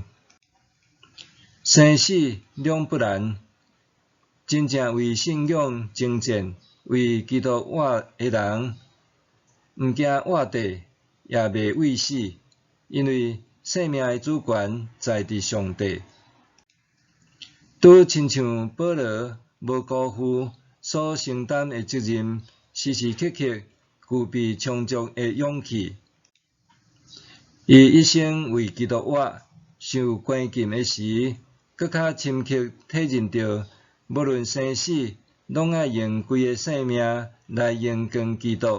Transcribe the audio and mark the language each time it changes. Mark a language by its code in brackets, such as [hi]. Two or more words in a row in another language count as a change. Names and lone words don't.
[nan] 生死两不然，真正为信仰征战、为基督活的人，毋惊活着，也袂畏死，因为生命的主权在伫上帝。拄亲像保罗无辜负所承担的责任，时时刻刻具备充足的勇气。伊一生为基督活，受关禁的时，搁较深刻体认到，无论生死，拢爱用规个生命来荣光基督。